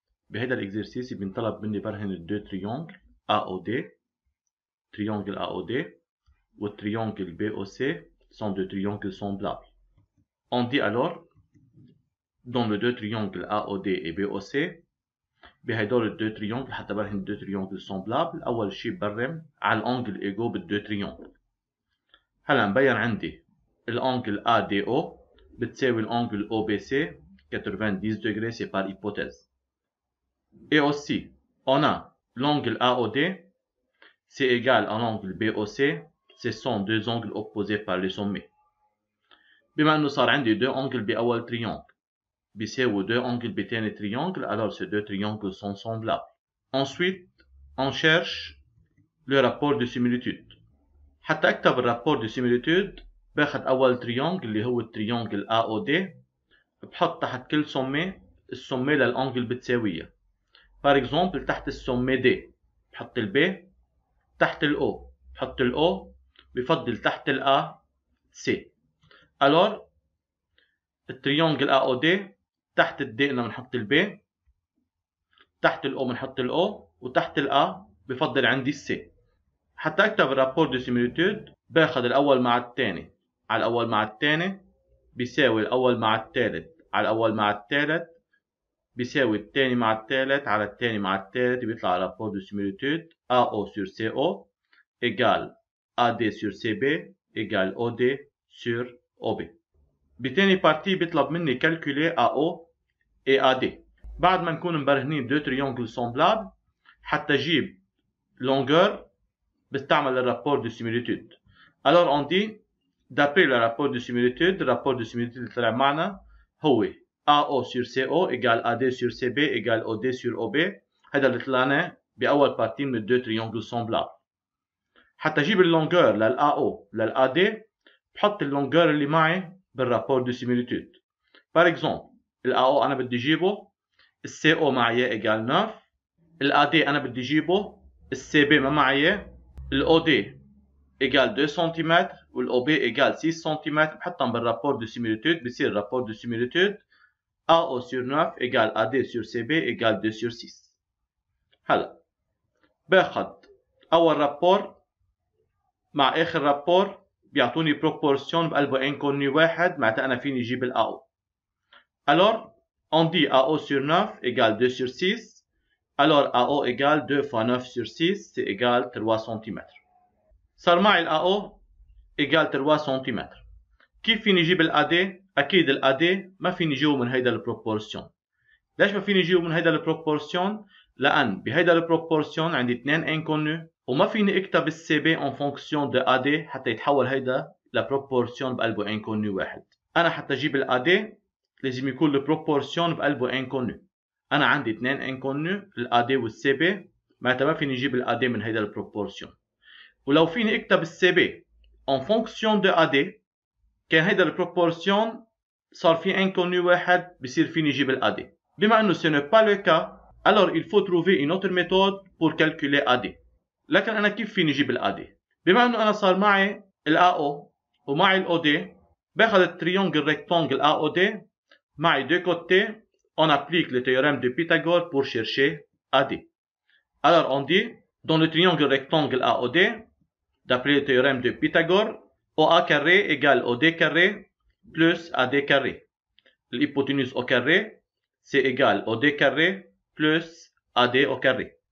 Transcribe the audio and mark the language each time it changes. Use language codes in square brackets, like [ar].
[ar] بهيدا الاكزرسيس بينطلب مني برهن الدو تريونجل [fr] AOD, triangle AOD ou triangle BOC sont deux triangles semblables. On dit alors, dans les deux triangles AOD et BOC, [ar] بهدول [fr] deux triangles [ar] حتى برهن [fr] deux triangles semblables. [ar] أول شي برم على الانجل ايجو بالدو تريونجل. هلا مبين عندي الانجل ADO بتساوي الانجل OBC 90 degrés, [fr] c'est par hypothèse. Et aussi, on a l'angle AOD, c'est égal à l'angle BOC, ce sont deux angles opposés par les sommets. [ar] بما انه صار عندي [fr] deux angles [ar] بأول [fr] triangle [ar] بيساوي [fr] deux angles [ar] بتاني [fr] triangle, alors ces deux triangles sont semblables. Ensuite, on cherche le rapport de similitude. [ar] حتى اكتب الرابور de similitude باخد اول triangle اللي هو التريانجل AOD, بحط تحت كل sommé السومي للانجل بتساويها. Par exemple, تحت السومي D بحط ال B, تحت ال O بحط ال O, بفضل تحت ال A C. Alors, التريانجل AOD تحت ال D بنحط ال B, تحت ال O بنحط ال O, وتحت ال A بفضل عندي ال C. حتى اكتب الرابور دو سيميليتود باخد الاول مع الثاني على الاول مع الثاني بيساوي الاول مع الثالث على الاول مع الثالث بيساوي الثاني مع الثالث على الثاني مع الثالث, بيطلع [fr] rapport de similitude AO sur CO égale AD sur CB égale OD sur OB. [ar] بتاني بارتي بيطلب مني [fr] calculer AO et AD. [ar] بعد ما نكون مبرهنين [fr] deux triangles semblables [ar] حتى اجيب [fr] longueur [ar] بستعمل [fr] le rapport de similitude. Alors on dit d'après le rapport de similitude, le rapport de similitude [ar] اللي طلع معنا هو [fr] AO sur CO égale AD sur CB égale OD sur OB. [ar] هذا اللي طلعنا بأول بارتي من الدو تريانجل سومبلابل. حتى أجيب اللونجور لل AO لل AD بحط اللونجور اللي معي بالرابور دو سيميليتود. Par exemple, ال AO أنا بدي أجيبه ال CO معي إيجال 9, ال AD أنا بدي أجيبه ال CB ما معي ال OD إيجال 2 سم وال OB إيجال 6 سم. بحطهم بالرابور دو سيميليتود بصير الرابور دو سيميليتود [fr] AO sur 9 égale AD sur CB égale 2 sur 6. [ar] هلا باخد أول رابور مع آخر رابور بيعطوني بروبورسيون بقلبه انكوني واحد, معناتها أنا فيني أجيب ال AO. [fr] Alors, on dit AO sur 9 égale 2 sur 6. Alors, AO égale 2 fois 9 sur 6, c'est égal 3 cm. [ar] صار معي ال AO [fr] égale 3 cm. [ar] كيف فيني أجيب ال AD؟ أكيد ال AD ما فيني أجيبه من هيدا البروبورسيون. ليش ما فيني أجيبه من هيدا البروبورسيون؟ لأن بهيدا البروبورسيون عندي 2 انكونو وما فيني أكتب السي بي [fr] en fonction de AD [ar] حتى يتحول هيدا لبروبورسيون بقلبه انكونو واحد. أنا حتى أجيب ال AD لازم يكون البروبورسيون بقلبه انكونو. أنا عندي 2 انكونو ال AD والسي بي, معناتها ما فيني أجيب ال AD من هيدا البروبورسيون. ولو فيني أكتب السي بي [fr] en fonction de AD [ar] كان هيدا البروبورسيون صار في انكونو واحد بصير فيني أجيب ال AD. بما أنه [fr] ce n'est pas le cas, alors il faut trouver une autre méthode pour calculer AD. [ar] لكن أنا كيف فيني أجيب ال AD؟ بما أنه أنا صار معي ال AO ومعي ال OD, باخذ التريونجل rectangle AOD معي deux côtés, [fr] on applique le théorème de Pythagore pour chercher AD. Alors on dit, dans le triangle rectangle AOD, d'après le théorème de Pythagore, OA carré égale OD carré plus AD carré. L'hypoténuse au carré, c'est égal OD carré plus AD au carré.